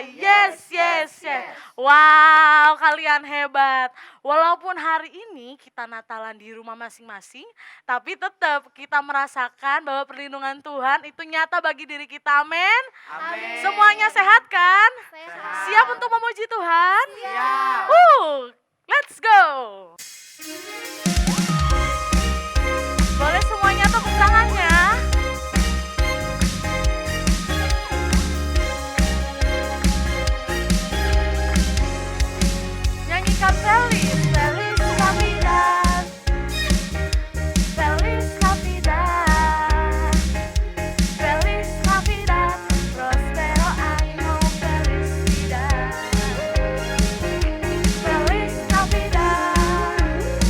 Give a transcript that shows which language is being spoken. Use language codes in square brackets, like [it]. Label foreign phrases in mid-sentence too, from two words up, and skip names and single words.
[en] Yes, yes, yes. [id] Wow, kalian hebat. Walaupun hari ini kita Natalan di rumah masing-masing, tapi tetap kita merasakan bahwa perlindungan Tuhan itu nyata bagi diri kita. Amin. Amin. Semuanya sehat kan? Sehat. Siap untuk memuji Tuhan? Siap. [en] Let's go. [id] Boleh semuanya tepuk tangannya. [es] Nyanyikan Feliz, Feliz Navidad, Feliz Navidad, Feliz Navidad, Prospero año, felicidad, Feliz Navidad,